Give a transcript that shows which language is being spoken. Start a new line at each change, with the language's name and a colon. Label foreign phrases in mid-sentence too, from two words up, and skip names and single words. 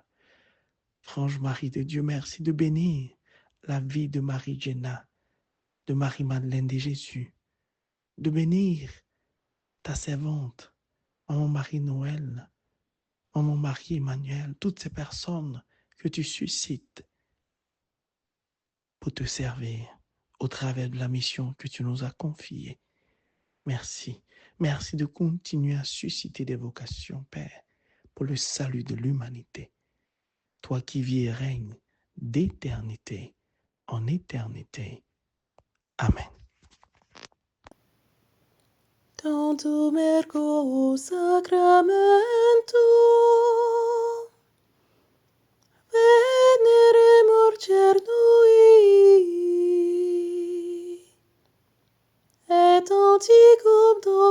French: Franche Marie de Dieu, merci de bénir la vie de Marie Jenna, de Marie-Madeleine de Jésus, de bénir ta servante, Maman Marie-Noël, Maman Marie-Emmanuel, toutes ces personnes que tu suscites pour te servir au travers de la mission que tu nous as confiée. Merci. Merci de continuer à susciter des vocations, Père, pour le salut de l'humanité. Toi qui vis et règnes d'éternité en éternité. Amen.
Latin: Tantum ergo sacramentum veneremur cernui et antiquum